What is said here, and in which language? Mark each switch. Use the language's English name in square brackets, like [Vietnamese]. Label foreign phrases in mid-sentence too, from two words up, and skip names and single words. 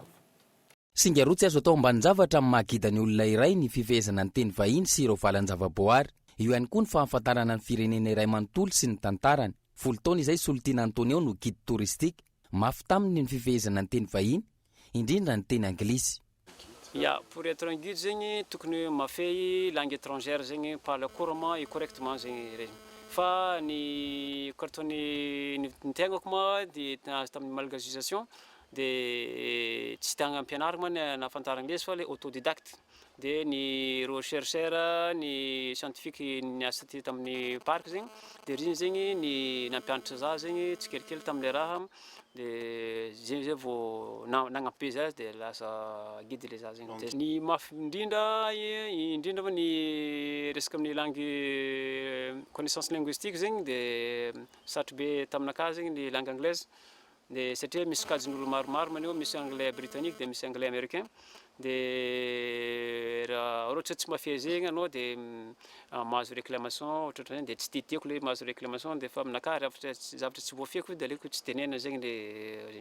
[Malagasy] Singa roa tsy azo atao ambanin-javatra amin'ny mahagida ny olona iray ny fifehezana ny teny vahiny sy ireo valan-javaboary. Io ihany koa ny fahafantarana ny firenena iray manontolo sy ny tantarany. 10 taona izay Solitine Antonio no [French] guide touristique. [Malagasy] Mafy taminy ny fifehezana ny teny vahiny, indrindra ny teny anglisy. [French] Pour être un guide [Malagasy] zegny tokony mafay [French] langue étrangère zegny parle couramment et correctement [Malagasy] zegny regny. Fa ny kartony ny tegnako moa dia tamin'ny malgagisation dia tsy tagna ampianarina moa na fantara anglisy fa [French] le autodidacte. [Malagasy] Dia ny chercheur ny scientifique niasa tamin'ny parc zegny dia ry zegny ny nampianatra za zegny tsikelikely tamin'le raha dia zay vao nagnampy za dia lasa guide le za zegny. Ny mafy indrindra fa ny resaka amin'ny [French] langue connaissance linguistique [Malagasy] zegny dia sarotro be taminakahy zegny ny [French] langue anglaise [Malagasy] dia satria misy kajin'olo maromaro maneo, misy [French] anglais britannique [Malagasy] dia misy [French] anglais américain. [Malagasy] Dia raha ohatra tsy mafia zegny anao dia mahazo réclamation ohatrany dia tsy titiako le mahazo réclamation dia fa aminakary zavatra tsy voafiako dia aleoko tsy tenena zegny le.